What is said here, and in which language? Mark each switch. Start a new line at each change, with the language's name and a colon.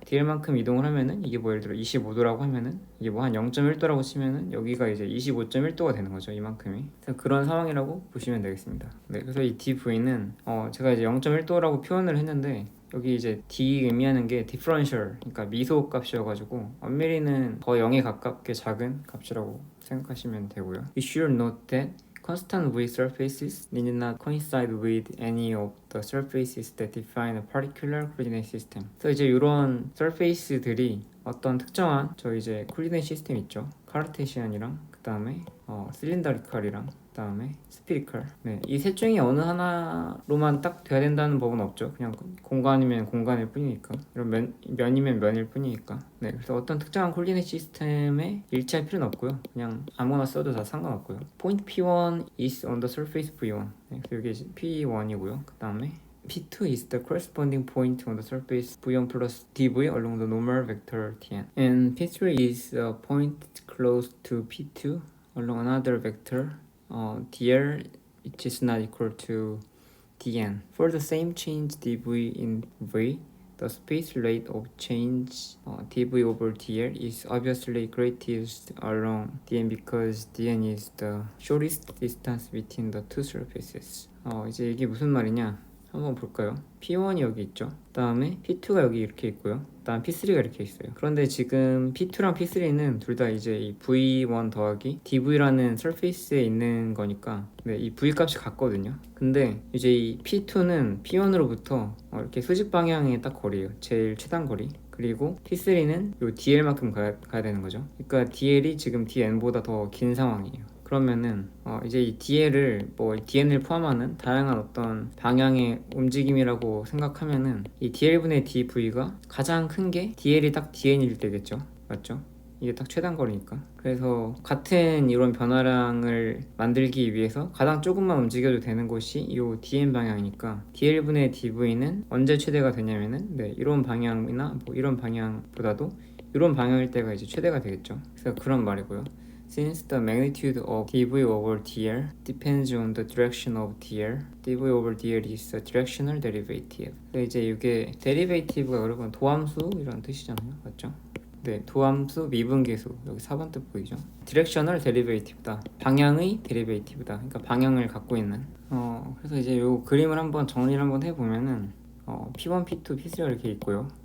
Korean: DL만큼 이동을 하면은 이게 뭐 예를 들어 25도라고 하면은 이게 뭐 한 0.1도라고 치면은 여기가 이제 25.1도가 되는 거죠, 이만큼이. 그런 상황이라고 보시면 되겠습니다. 그래서 이 DV는 제가 이제 0.1도라고 표현을 했는데 여기 이제 D 의미하는 게 differential, 그러니까 미소 값이어가지고 엄밀히는 거의 0에 가깝게 작은 값이라고 생각하시면 되고요.
English: You should note that constant V surfaces need not coincide with any of the surfaces that define a particular coordinate system.
Korean: 그래서 이제 이런 surface들이 어떤 특정한 저 이제 코디네이트 시스템 있죠. 카르테시안이랑 그 다음에 실린더리컬이랑 그 다음에 스피리컬. 이 셋 중에 어느 하나로만 딱 돼야 된다는 법은 없죠. 그냥 공간이면 공간일 뿐이니까, 이런 면이면 면일 뿐이니까. 그래서 어떤 특정한 콜디네이트 시스템에 일치할 필요는 없고요. 그냥 아무거나 써도 다 상관없고요.
English: Point P1 is on the surface V1.
Korean: 그래서 이게 P1이고요. 그 다음에
English: P2 is the corresponding point on the surface V1 plus dV along the normal vector Tn. And P3 is a point close to P2 along another vector dl, which is not equal to dn. For the same change dv in v, the space rate of change dv over dl is obviously greatest along dn because dn is the shortest distance between the two surfaces.
Korean: 이제 이게 무슨 말이냐 한번 볼까요? P1이 여기 있죠. 그 다음에 P2가 여기 이렇게 있고요. 그 다음 P3가 이렇게 있어요. 그런데 지금 P2랑 P3는 둘 다 이제 이 V1 더하기 DV라는 서페이스에 있는 거니까 이 V 값이 같거든요. 근데 이제 이 P2는 P1으로부터 이렇게 수직 방향의 딱 거리예요. 제일 최단 거리. 그리고 P3는 요 DL만큼 가야 되는 거죠. 그러니까 DL이 지금 DN보다 더 긴 상황이에요. 그러면은 이제 이 DL을 DN을 포함하는 다양한 어떤 방향의 움직임이라고 생각하면은 이 DL분의 DV가 가장 큰 게 DL이 딱 DN일 때겠죠, 맞죠? 이게 딱 최단 거리니까. 그래서 같은 이런 변화량을 만들기 위해서 가장 조금만 움직여도 되는 곳이 이 DN 방향이니까 DL분의 DV는 언제 최대가 되냐면은 이런 방향이나 이런 방향보다도 이런 방향일 때가 이제 최대가 되겠죠. 그래서 그런 말이고요.
English: Since the magnitude of dv over dl depends on the direction of dl, dv over dl is a directional derivative.
Korean: 이제 이게 derivative가 여러분 도함수 이런 뜻이잖아요, 맞죠? 도함수 미분계수, 여기 4번 뜻 보이죠? directional derivative다, 방향의 derivative다. 그러니까 방향을 갖고 있는. 그래서 이제 이 그림을 한번 정리를 한번 해보면은 P1, P2, P3가 이렇게 있고요.